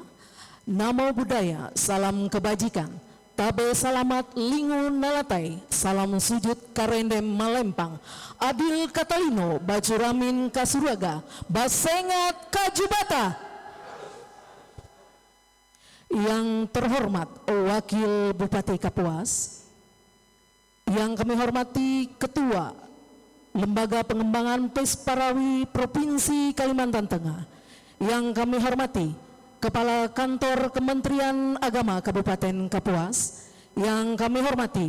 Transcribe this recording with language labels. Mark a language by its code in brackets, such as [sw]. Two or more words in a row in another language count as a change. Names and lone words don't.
[pi] Namo Buddhaya, [id] salam kebajikan. [nij] Tabe salamat lingu nalatai, salam sujud karendem malempang. [knx] Adil katalino, bajuramin kasuraga, basengat kajubata. [id] Yang terhormat Wakil Bupati Kapuas, yang kami hormati Ketua Lembaga Pengembangan Pesparawi Provinsi Kalimantan Tengah, yang kami hormati Kepala Kantor Kementerian Agama Kabupaten Kapuas, yang kami hormati